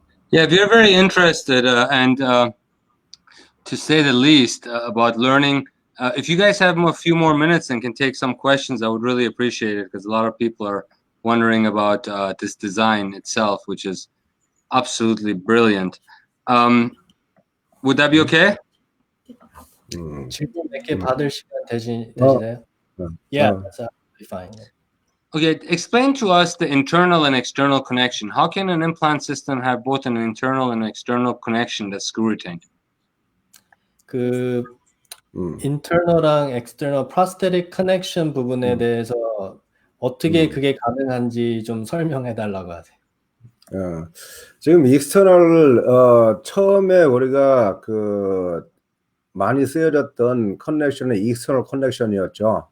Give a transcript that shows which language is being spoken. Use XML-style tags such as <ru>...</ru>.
<en>Yeah, if you're very interested and to say the least about learning, if you guys have a few more minutes and can take some questions, I would really appreciate it, because a lot of people are wondering about this design itself, which is absolutely brilliant. Would that be okay?</en> <ko>질문 몇 개 받을 시간 되시나요?</ko> <en>Yeah, that's absolutely fine. Okay, explain to us the internal and external connection. How can an implant system have both an internal and external connection that's screw retained?</en> <ko>그 internal랑 external prosthetic connection 부분에 대해서 어떻게 그게 가능한지 좀 설명해 달라고 하세요. 지금 익스터널 처음에 우리가 그 많이 쓰여졌던 커넥션은 익스터널 커넥션이었죠.</ko>